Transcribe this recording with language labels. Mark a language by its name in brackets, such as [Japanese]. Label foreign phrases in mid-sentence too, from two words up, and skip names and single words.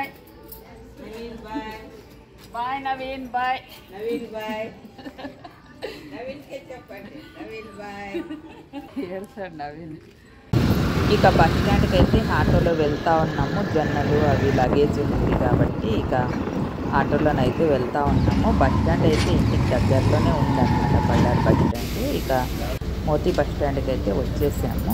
[Telugu] नवीन बाय, बाय नवीन बाय, नवीन बाय, नवीन के चप्पल, नवीन बाय. సార్ నవీన్. ఇక బస్ స్టాండ్కి అయితే ఆటోలో వెళ్తూ ఉన్నాము. జొన్నలు అవి లగేజ్ ఉంది కాబట్టి ఇక ఆటోలోనైతే వెళ్తూ ఉన్నాము. బస్ స్టాండ్ అయితే ఇంటికి దగ్గరలోనే ఉందన్నమాట, బళ్ళారి బస్ స్టాండ్. ఇక మోతీ బస్ స్టాండ్కి అయితే వచ్చేసాము.